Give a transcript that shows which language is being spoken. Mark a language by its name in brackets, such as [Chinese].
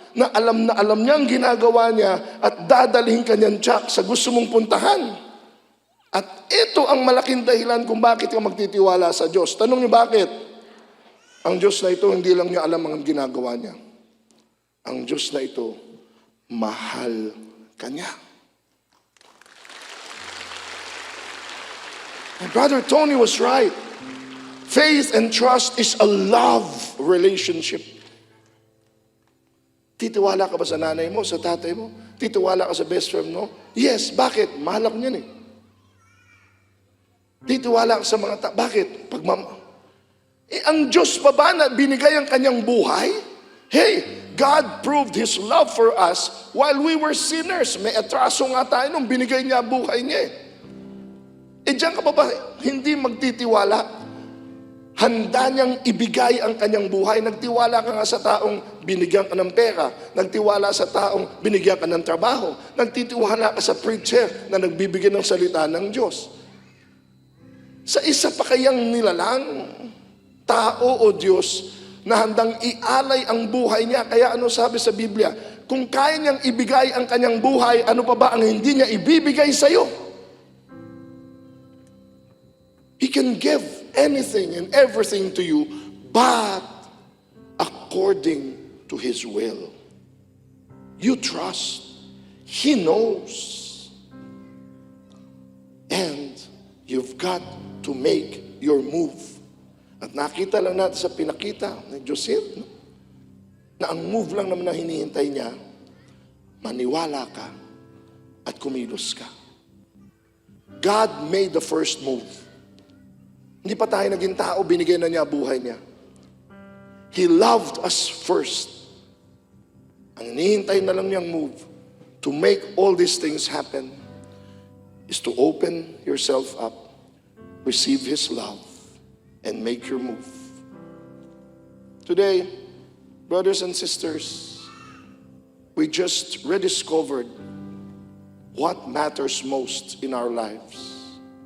[Filipino] Na alam niya ang ginagawa niya at dadalhin ka niyan tsak sa gusto mong puntahan. At ito ang malaking dahilan kung bakit ka magtitiwala sa Diyos. Tanong niyo bakit? Ang Diyos na ito, hindi lang niya alam ang ginagawa niya. Ang Diyos na ito, mahal ka niya. [English] My brother Tony was right. Faith and trust is a love relationship. [Filipino] Titiwala ka ba sa nanay mo, sa tatay mo? Titiwala ka sa best friend mo? Yes, bakit? Mahal ako niyan eh. Titiwala ka sa mga bakit? Ang Diyos pa ba na binigay ang kanyang buhay? [English] Hey, God proved His love for us while we were sinners. [Filipino] May atraso nga tayo nung binigay niya buhay niya eh. Diyan ka ba hindi magtitiwala? Handa niyang ibigay ang kanyang buhay. Nagtiwala ka nga sa taong binigyan ka ng pera. Nagtiwala sa taong binigyan ka ng trabaho. Nagtitiwala ka sa preacher na nagbibigay ng salita ng Diyos. Sa isa pa kayang nilalang, tao o Diyos, na handang ialay ang buhay niya. Kaya ano sabi sa Biblia? Kung kaya niyang ibigay ang kanyang buhay, ano pa ba ang hindi niya ibibigay sa iyo? [English] He can give anything and everything to you, but according to His will. You trust. He knows. And you've got to make your move. [Filipino] At nakita lang natin sa pinakita ni Joseph, no? Na ang move lang naman na hinihintay niya, maniwala ka at kumilos ka. [English] God made the first move. [Filipino] Hindi pa tayo naging tao, binigay na niya buhay niya. [English] He loved us first. [Filipino] Ang hinihintay na lang niyang [English] move to make all these things happen is to open yourself up, receive His love, and make your move. Today, brothers and sisters, we just rediscovered what matters most in our lives.